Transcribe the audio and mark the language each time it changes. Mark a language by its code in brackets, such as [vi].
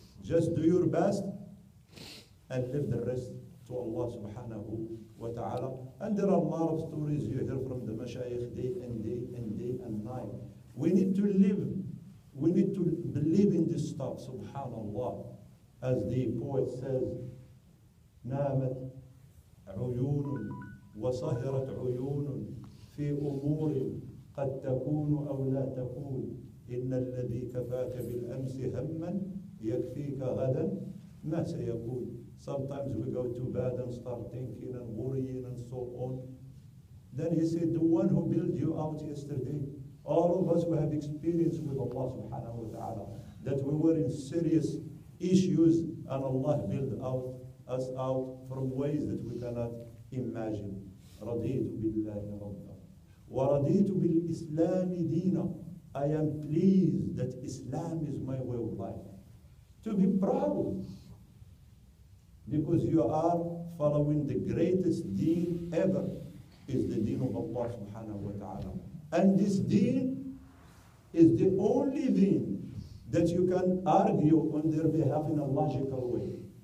[en] Just do your best and leave the rest to Allah subhanahu wa ta'ala. And there are a lot of stories you hear from the mashayikh day and day and day and night. We need to live. We need to believe in this stuff, subhanallah. As the poet says, [ar] نامت عيون وسهرت عيون في أمور قد تكون أو لا تكون إن الذي كفاك بالأمس هما يكفيك غدا ما سيكون. [en] Sometimes we go to bed and start thinking and worrying and so on. Then he said, the one who built you out yesterday, all of us who have experience with Allah subhanahu wa ta'ala, that we were in serious issues and Allah built us out from ways that we cannot imagine. [ar] رضيت بالله ربا ورضيت بالإسلام دينا. [en] I am pleased that Islam is my way of life. To be proud, because you are following the greatest deen ever, is the deen of Allah subhanahu wa ta'ala. And this deen is the only deen that you can argue on their behalf in a logical way.